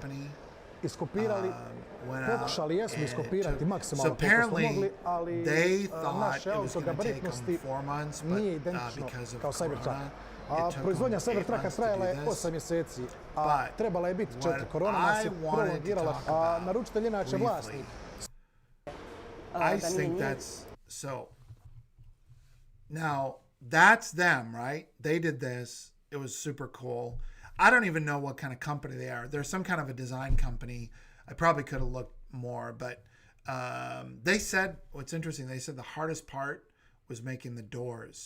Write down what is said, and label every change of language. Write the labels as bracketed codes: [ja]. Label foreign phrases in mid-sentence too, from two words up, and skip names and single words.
[hr] Iskopirali, pokušali jesmo iskopirati maksimalno koliko smo mogli, ali naše auto gabaritnosti nije identično kao Cybertruck. A proizvodnja Cybertrucka trajala je 8 mjeseci, a trebala je biti 4. Korona nas je prolongirala, a naručitelj inače vlasnik. [en] I think that's so. Now, that's them, right? They did this. It was super cool. I don't even know what kind of company they are. They're some kind of a design company. I probably could have looked more, but they said, what's interesting, they said the hardest part was making the doors.